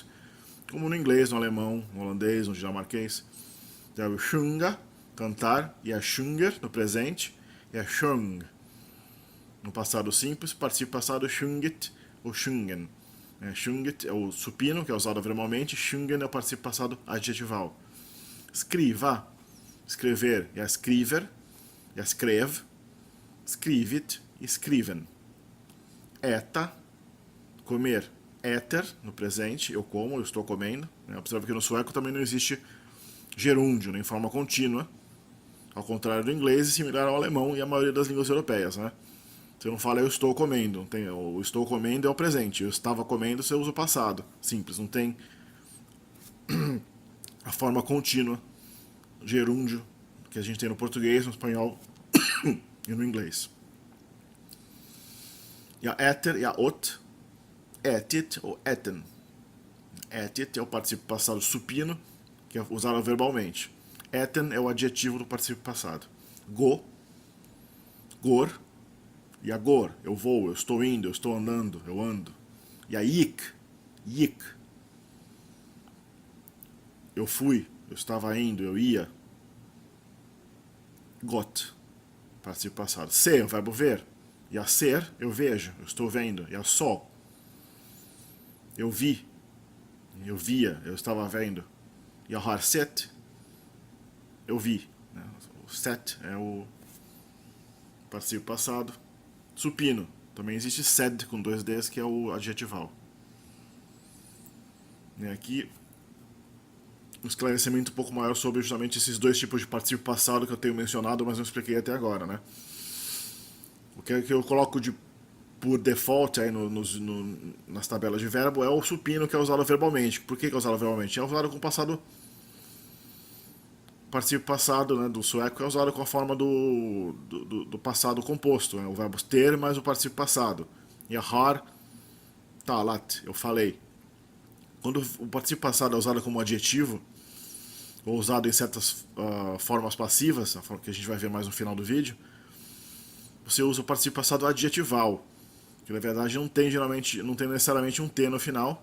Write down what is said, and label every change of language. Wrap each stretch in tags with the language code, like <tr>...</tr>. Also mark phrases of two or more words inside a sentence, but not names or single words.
<pt>Como no inglês, no alemão, no holandês, no dinamarquês. O verbo sjunga, cantar,</pt> <sv>e a sjunger,</sv> <pt>no presente,</pt> <sv>e a sjung.</sv> <pt>No passado simples, participo passado sjungit, ou sjungen. Sjunget é o supino, que é usado verbalmente, sjungen é o particípio passado adjetival.</pt> <sv>Skriva, escrever, jag skriver, jag skrev, skrivit e skriven.</sv> <pt>Äta, comer, äter, no presente, eu como, eu estou comendo. Observe que no sueco também não existe gerúndio, nem forma contínua, ao contrário do inglês e similar ao alemão e a maioria das línguas europeias, né? Você não fala eu estou comendo, o estou comendo é o presente, eu estava comendo você usa o passado, simples, não tem a forma contínua, gerúndio, que a gente tem no português, no espanhol e no inglês.</pt> <sv>E a äter e a åt, ätit ou äten.</sv> <pt>Ätit é o particípio passado supino, que é usado verbalmente. Äten é o adjetivo do particípio passado.</pt> <sv>Gå, går, e a går,</sv> <pt>eu vou, eu estou indo, eu estou andando, eu ando.</pt> <sv>E a gick,</sv> <pt>eu fui, eu estava indo, eu ia. Gått, particípio passado. Se, o verbo ver.</pt> <sv>E a ser,</sv> <pt>eu vejo, eu estou vendo.</pt> <sv>E a så,</sv> <pt>eu vi, eu via, eu estava vendo.</pt> <sv>E a har sett,</sv> <pt>eu vi. O sett é o particípio passado. Supino. Também existe sed com 2 Ds, que é o adjetival. E aqui, um esclarecimento um pouco maior sobre justamente esses 2 tipos de particípio passado que eu tenho mencionado, mas não expliquei até agora, né? O que eu coloco por default aí nas tabelas de verbo é o supino, que é usado verbalmente. Por que é usado verbalmente? É usado com passado... particípio passado, né, do sueco é usado com a forma do passado composto, né, o verbo ter mais o particípio passado.</pt> <sv>E a har talat,</sv> <pt>eu falei. Quando o particípio passado é usado como adjetivo, ou usado em certas formas passivas, a forma que a gente vai ver mais no final do vídeo, você usa o particípio passado adjetival, que na verdade não tem necessariamente um T no final.</pt>